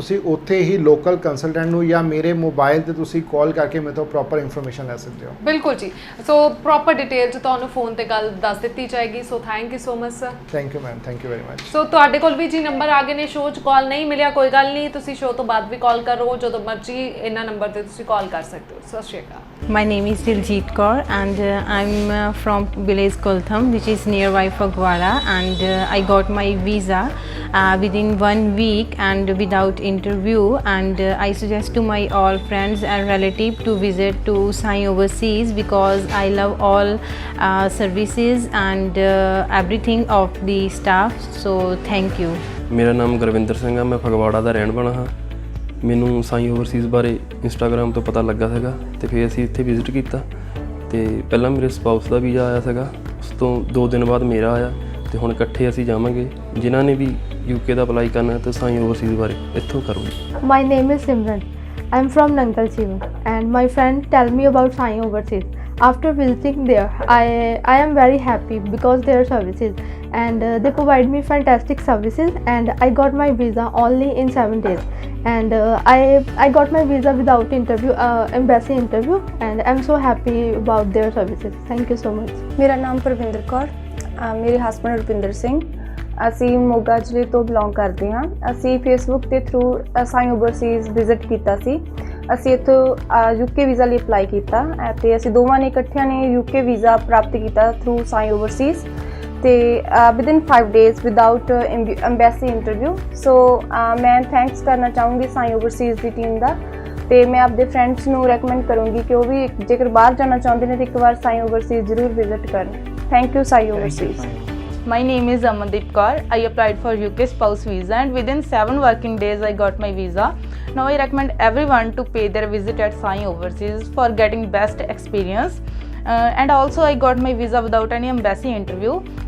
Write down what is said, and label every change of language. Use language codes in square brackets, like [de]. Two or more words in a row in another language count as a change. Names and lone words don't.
[pa] ਤੁਸੀਂ ਉੱਥੇ ਹੀ ਲੋਕਲ ਕੰਸਲਟੈਂਟ ਨੂੰ ਜਾਂ ਮੇਰੇ ਮੋਬਾਈਲ ਤੇ ਤੁਸੀਂ ਕਾਲ ਕਰਕੇ ਮੇਰੇ ਤੋਂ [en] proper information [pa] ਲੈ ਸਕਦੇ ਹੋ। ਬਿਲਕੁਲ ਜੀ। ਸੋ [en] proper detail [pa] 'ਚ ਤੁਹਾਨੂੰ ਫੋਨ ਤੇ ਗੱਲ ਦੱਸ ਦਿੱਤੀ ਜਾਏਗੀ। [en] so thank you so much sir. thank you ma'am, thank you very much. [pa] ਸੋ ਤੁਹਾਡੇ ਕੋਲ ਵੀ ਜੀ ਨੰਬਰ ਆ ਗਏ ਨੇ, ਸ਼ੋਅ 'ਚ ਕਾਲ ਨਹੀਂ ਮਿਲਿਆ ਕੋਈ ਗੱਲ ਨਹੀਂ, ਤੁਸੀਂ ਸ਼ੋਅ ਤੋਂ ਬਾਅਦ ਵੀ ਕਾਲ ਕਰੋ, ਜਦੋਂ ਮਰਜ਼ੀ ਇਹਨਾਂ ਨੰਬਰ ਤੇ ਤੁਸੀਂ ਕਾਲ ਕਰ ਸਕਦੇ ਹੋ। ਸਤਿ ਸ਼੍ਰੀ ਅਕਾਲ। [en] My name is Diljit Kaur and I'm from village Koltham, which is nearby Fagwara, and I got my visa within 1 week and without interview, and I suggest to my all friends and relatives to visit to Sai Overseas because I love all services and everything of the staff, so thank you. [pa] ਮੇਰਾ ਨਾਮ ਗੁਰਵਿੰਦਰ ਸਿੰਘ ਆ, ਮੈਂ ਫਗਵਾੜਾ ਦਾ ਰਹਿਣ ਵਾਲਾ ਹਾਂ। ਮੈਨੂੰ ਸਾਈ ਓਵਰਸੀਜ਼ ਬਾਰੇ ਇੰਸਟਾਗ੍ਰਾਮ ਤੋਂ ਪਤਾ ਲੱਗਾ ਸੀਗਾ ਤੇ ਫਿਰ ਅਸੀਂ ਇੱਥੇ ਵਿਜ਼ਿਟ ਕੀਤਾ। ਤੇ ਪਹਿਲਾਂ ਮੇਰੇ ਸਪਾਊਸ ਦਾ ਵੀਜ਼ਾ ਆਇਆ ਸੀਗਾ, ਉਸ ਤੋਂ 2 ਦਿਨ ਬਾਅਦ ਮੇਰਾ ਆਇਆ ਤੇ ਹੁਣ ਇਕੱਠੇ ਅਸੀਂ ਜਾਵਾਂਗੇ। ਜਿਨ੍ਹਾਂ ਨੇ ਵੀ ਯੂਕੇ ਦਾ ਅਪਲਾਈ ਕਰਨਾ ਤਾਂ ਸਾਈ ਓਵਰਸੀਜ਼ ਬਾਰੇ ਇੱਥੋਂ ਕਰੋ। [en] My name is Simran. I'm from Nangal Chiva and my friend tell me about Sai Overseas. After visiting there, I am very happy because their services and they provide me fantastic services, and I got my visa only in 7 days, and I got my visa without interview, embassy interview, and I'm so happy about their services. Thank you so much. [pa] ਮੇਰਾ ਨਾਮ ਪ੍ਰਵਿੰਦਰ ਕੌਰ, ਮੇਰੇ ਹਸਬੰਡ ਰੁਪਿੰਦਰ ਸਿੰਘ। ਅਸੀਂ ਮੋਗਾ ਜ਼ਿਲ੍ਹੇ ਤੋਂ ਬਿਲੋਂਗ ਕਰਦੇ ਹਾਂ। ਅਸੀਂ ਫੇਸਬੁੱਕ ਦੇ ਥਰੂ ਸਾਈ ਓਵਰਸੀਜ਼ ਵਿਜ਼ਿਟ ਕੀਤਾ ਸੀ। ਅਸੀਂ ਇੱਥੋਂ [en] UK visa [pa] ਲਈ ਅਪਲਾਈ ਕੀਤਾ ਅਤੇ ਅਸੀਂ ਦੋਵਾਂ ਨੇ ਇਕੱਠਿਆਂ ਨੇ [en] UK visa [pa] ਪ੍ਰਾਪਤ ਕੀਤਾ ਥਰੂ ਸਾਈ ਓਵਰਸੀਜ਼, ਤੇ [en] within 5 days without embassy interview. [pa] ਸੋ ਮੈਂ ਥੈਂਕਸ ਕਰਨਾ ਚਾਹੂੰਗੀ ਸਾਈ ਓਵਰਸੀਜ਼ ਦੀ ਟੀਮ ਦਾ, ਤੇ ਮੈਂ ਆਪਣੇ ਫਰੈਂਡਸ ਨੂੰ ਰეკਮੈਂਡ ਕਰੂੰਗੀ ਕਿ ਉਹ ਵੀ ਜੇਕਰ ਬਾਹਰ ਜਾਣਾ ਚਾਹੁੰਦੇ ਨੇ ਤਾਂ ਇੱਕ ਵਾਰ ਸਾਈ ਓਵਰਸੀਜ਼ ਜ਼ਰੂਰ ਵਿਜ਼ਿਟ ਕਰਨ। [en] thank you Sai Overseas. My name is Amandeep Kaur. I applied for UK spouse visa and within 7 working days I got my visa. Now I recommend everyone to pay their visit at Sai Overseas for getting best experience. And also I got my visa without any embassy interview.